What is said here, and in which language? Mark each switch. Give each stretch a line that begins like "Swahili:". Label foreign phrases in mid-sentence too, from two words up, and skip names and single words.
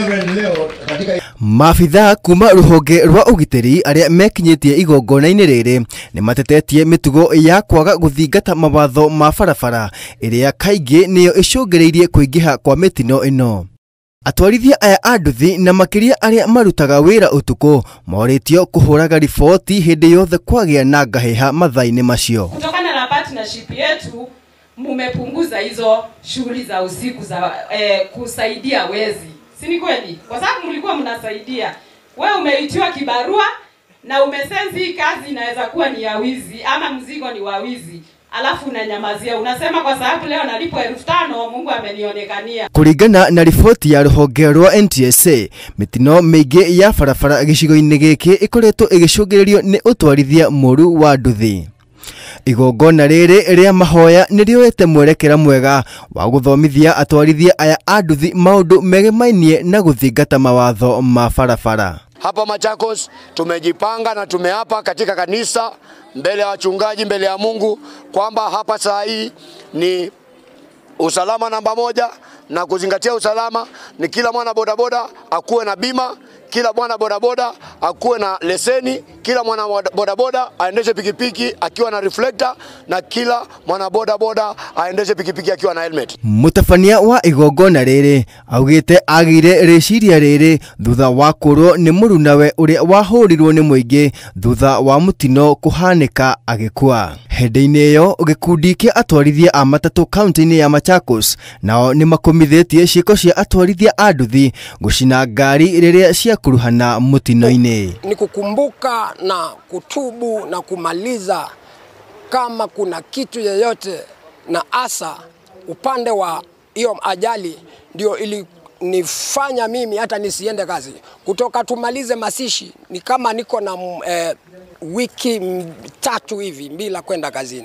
Kikuyu: Maabitha kuma rũhonge rwa ũgitĩri arĩa mekinyĩtie igongona-inĩ rĩrĩ nĩ matetetie mĩtugo ya kwaga gũthingata mawatho ma barabara ĩrĩa kaingĩ nĩyo ĩcũngĩrĩirie kũingĩha kwa mĩtino ĩno. Atwarithia aya a nduthi na makĩria arĩa marutaga wĩra ũtukũ morĩtio kũhũraga riboti hĩndĩ yothe kwagĩa na ngahĩha mathaa-inĩ macio.
Swahili: Kutokana na partnership yetu mumepunguza hizo shughuli za usiku za kusaidia wezi. Si ni kweli? Kwa sababu mlikuwa mnasaidia. Wewe umeitiwa kibarua na umesensi kazi inaweza kuwa ni ya wizi ama mzigo ni wa wizi. Alafu unanyamazia, unasema kwa sababu leo nalipo 5,000 Mungu amenionekania.
Kikuyu: Kuringana na riboti ya rũhonge rwa NTSA, mitino mĩingĩ ya barabara gĩcigo-inĩ gĩkĩ ĩkoretwo ĩgĩcũngĩrĩrio nĩ ũtwarithia mũru wa nduthi. Igongona rĩrĩ rĩa mahoya nĩrĩoete mwerekera mwega wa gũthomithia atwarithia aya a nduthi maũndũ megemainie na gũthingata mawatho ma barabara.
Swahili: Hapa Machakos tumejipanga na tumeapa katika kanisa mbele ya wachungaji, mbele ya Mungu kwamba hapa saa hii ni usalama namba 1, na kuzingatia usalama ni kila mwana bodaboda akuwe na bima, kila mwana bodaboda akuwe na leseni, kila mwana bodaboda aendeshe pikipiki akiwa na reflector, na kila mwana bodaboda aendeshe pikipiki akiwa na helmet.
Kikuyu: Mutafania wa igongona rĩrĩ augĩte agire rĩciria rĩrĩ thutha wa kũrwo nĩ mũrunawe ũrĩa wahũrirwo nĩ mũingĩ thutha wa mũtino kũhanĩka agĩkua. Hĩndĩ-inĩ ĩyo gĩkundi kĩa atwarithia a matatũ kaunti-inĩ ya Machakos nao nĩ makomithĩtie ciĩko cia atwarithia a nduthi gũcina ngari rĩrĩa ciakuruhana mũtino-inĩ.
Swahili: Ni kukumbuka na kutubu na kumaliza kama kuna kitu yeyote, na asa upande wa hiyo ajali ndio ili nifanya mimi hata nisiende kazi. Kutoka tumalize masishi ni kama niko na wiki 3 hivi bila kwenda kazini.